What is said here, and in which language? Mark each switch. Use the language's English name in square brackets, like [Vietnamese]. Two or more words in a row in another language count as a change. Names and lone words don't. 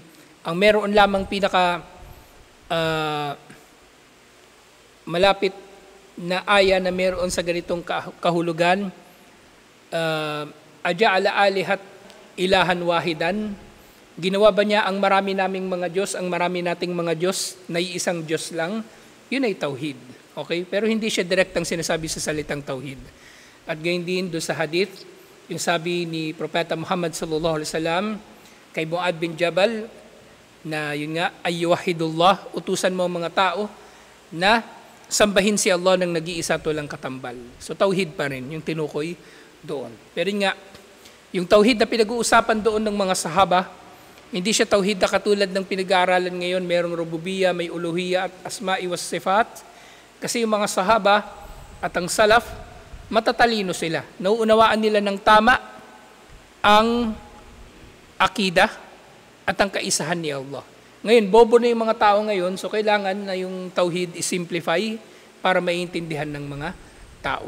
[Filipino] Ang meron lamang pinaka malapit na aya na meron sa ganitong kahulugan, [Arabic] أجعل الآلهة إلها واحدا, [Filipino] ginawa ba niya ang marami naming mga Diyos, ang marami nating mga Diyos na iisang Diyos lang? Yun ay tauhid. Okay? Pero hindi siya direktang sinasabi sa salitang tauhid. At gayon din doon sa hadith, yung sabi ni Propeta Muhammad [Arabic] صلى الله عليه وسلم [Filipino] kay Mu'adh bin Jabal, na yun nga, ayyuwahidullah, utusan mo mga tao na sambahin si Allah ng nag-iisa at walang katambal. So tauhid pa rin yung tinukoy doon. Pero yun nga, yung tauhid na pinag-uusapan doon ng mga sahaba, hindi siya tauhid na katulad ng pinag-aaralan ngayon, merong rububiyya, may uluhiyya at [Arabic] الأسماء والصفات. [Filipino] Kasi yung mga sahaba at ang salaf, matatalino sila. Nauunawaan nila ng tama ang akidah at ang kaisahan ni Allah. Ngayon, bobo na yung mga tao ngayon, so kailangan na yung tauhid i-simplify para maintindihan ng mga tao.